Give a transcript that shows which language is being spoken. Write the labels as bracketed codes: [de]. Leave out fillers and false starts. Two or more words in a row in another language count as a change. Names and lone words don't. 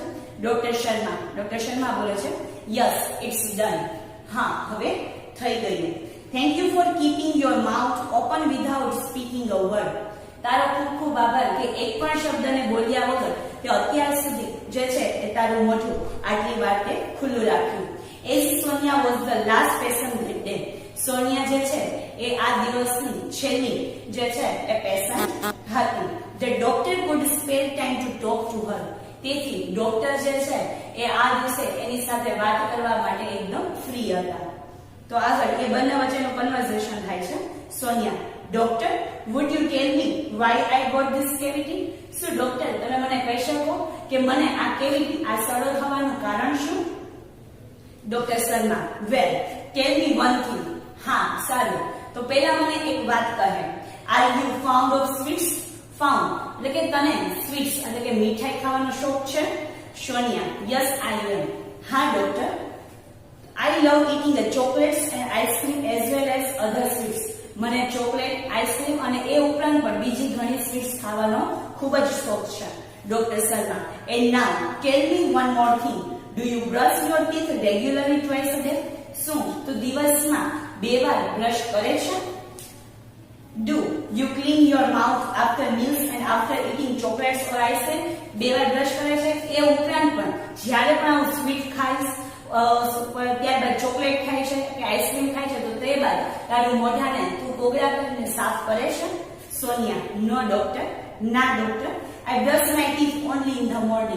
[gu] ડોક્ટર શર્મા બોલે છે, [en] Yes it's done. [gu] હા, હવે થઈ ગયું. [en] Thank you for keeping your mouth open without speaking a word. [gu] તારો ખૂબ ખૂબ આભાર કે એક પણ શબ્દને બોલ્યા વગર તે અત્યાર સુધી જે છે એ તારું મોઢું આટલી વાર તે ખુલ્લું રાખ્યું. [en] As Sonia was the last patient that day. [gu] સોનિયા જે છે એ આ દિવસની છેલ્લી જે છે એ પેશન્ટ હતી. [en] The doctor could spare time to talk to her. [gu] તેથી ડોક્ટર જે છે એ આ દિવસે એની સાથે વાત કરવા માટે એકદમ ફ્રી હતા. તો આગળ એ બંને વચ્ચેનું કન્વર્ઝેશન થાય છે. સોનિયા, ડોક્ટર, [en] would you tell me why I got this cavity? [gu] શું ડોક્ટર તમે મને કહી શકો કે મને આ કેવિટી, આ સડો થવાનું કારણ શું? [en] ડોક્ટર શર્મા, Well tell me one thing. [gu] હા, સારું, તો પહેલા મને એક વાત કહે. [en] Are you fond of sweets? [gu] ફાઉન્ડ એટલે કે તને સ્વીટ્સ એટલે કે મીઠાઈ ખાવાનો શોખ છે? [en] સોનિયા, Yes I am. હા ડોક્ટર, I love eating the chocolates and ice cream as well as other sweets. [gu] મને ચોકલેટ, આઈસ્ક્રીમ અને એ ઉપરાંત પણ બીજી ઘણી સ્વીટ્સ ખાવાનો ખૂબ જ શોખ છે. [en] ડોક્ટર શર્મા, And now tell me one more thing. Do you brush your teeth regularly twice a day? [gu] શું તું દિવસમાં 2 વાર બ્રશ કરે છે? [en] Do you clean your mouth after meals and after eating chocolates or ice cream? [gu] 2 વાર બ્રશ કરે છે. એ ઉપરાંત પણ જ્યારે પણ હું સ્વીટ ખાઈશ, ત્યારબાદ ચોકલેટ ખાય છે કે આઈસ્ક્રીમ ખાય છે તો તે બાદ તારું મોઢાને તું કોગળા કરીને સાફ કરે છે? [en] સોનિયા, No doctor. ના ડોક્ટર, I brush my teeth only in the morning.